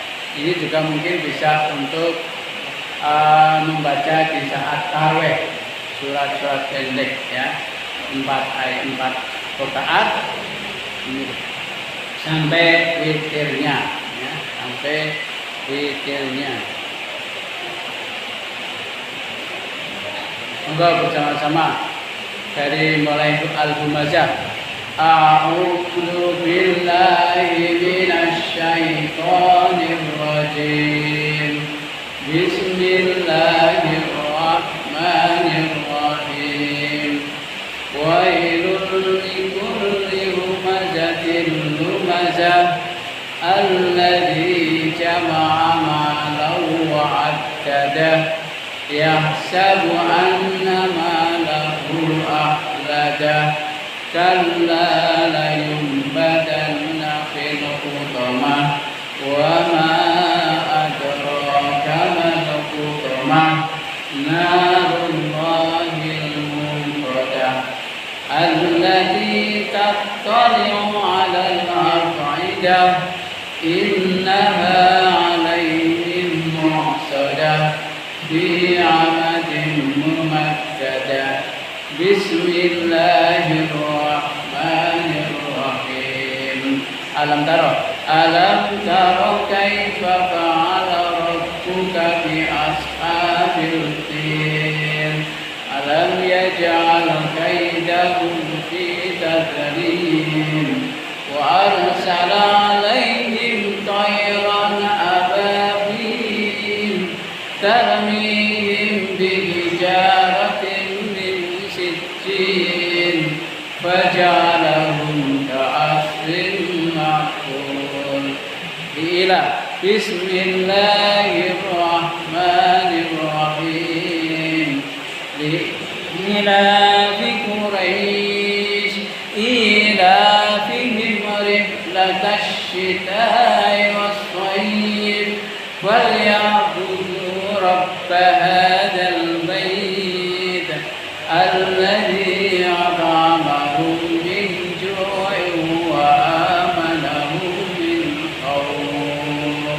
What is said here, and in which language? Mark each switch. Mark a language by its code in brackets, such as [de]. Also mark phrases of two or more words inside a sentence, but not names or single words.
[id] Ini juga mungkin bisa untuk membaca di saat tarawih, surat-surat pendek ya, 4 rakaat sampai witirnya ya, sampai witirnya. Monggo bersama-sama dari mulai Al-Humazah. [ar] أعوذ بالله من الشيطان الرجيم. بسم الله الرحمن الرحيم. ويل لكل همزة لمزة الذي جمع مالا وعدده يحسب أن ماله أخلده كلا لينبذن في الحطمة وما أدراك ما الحطمة نار الله الموقدة التي تطلع على الأفئدة إنها عليهم مؤصدة في عمد ممددة. بسم الله الرحمن الرحيم. ألم تر كيف فعل ربك بأصحاب الفيل. ألم يجعل كيدهم في تضليل وأرسل عليهم طيرا أبابيل ترميهم بحجارة فجعلهم كعصف مأكول. بسم الله الرحمن الرحيم. لإيلاف قريش إيلافهم رحلة الشتاء والصيف فليعبدوا رب هذا البيت الذي أطعمهم من جوع وآمنهم من خوف.